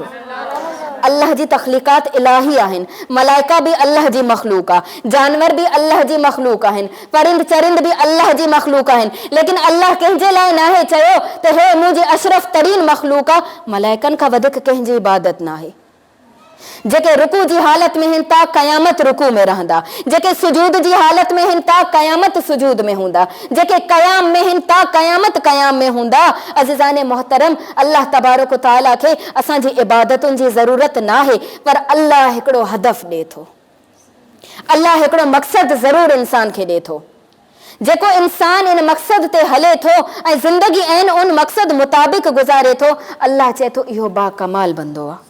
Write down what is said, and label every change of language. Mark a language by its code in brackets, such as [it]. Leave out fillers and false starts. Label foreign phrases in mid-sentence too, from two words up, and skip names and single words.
[sd] अल्लाह जी तख़लीक़ात इलाही आहिनि, मलाइका बि अल्लाह जी मख़लूक़ आहे, जानवर बि अल्लाह जी मख़लूक़ आहिनि, परिंद चरिंद बि अल्लाह जी मख़लूक़ आहिनि, लेकिन अल्लाह कंहिंजे लाइ न आहे चयो त हे मुंहिंजी अशरफ तरीन मख़लूक़ आहे, मलाइकनि खां वधीक कंहिंजी इबादत न आहे। जेके रुकू जी हालत में आहिनि ता क़यामत रुकू में रहंदा, जेके सुजूद जी हालत में आहिनि ता क़यामत सुजूद में हूंदा, जेके क़याम में आहिनि ता क़यामत क़याम में हूंदा। अज़ीज़ाने मोहतरम, [ar] الله تبارك وتعالى [sd] खे असांजी इबादतुनि जी ज़रूरत न आहे, पर अल्लाह हिकिड़ो हदफ़ ॾिए थो, अल्लाह हिकिड़ो मक़सदु ज़रूरु इंसान खे ॾिए थो। जेको इंसान इन मक़सद ते हले थो ऐं ज़िंदगी ऐन उन मक़सद मुताबिक़ गुज़ारे थो, अल्लाह चए थो इहो बाकमाल बंदो आहे।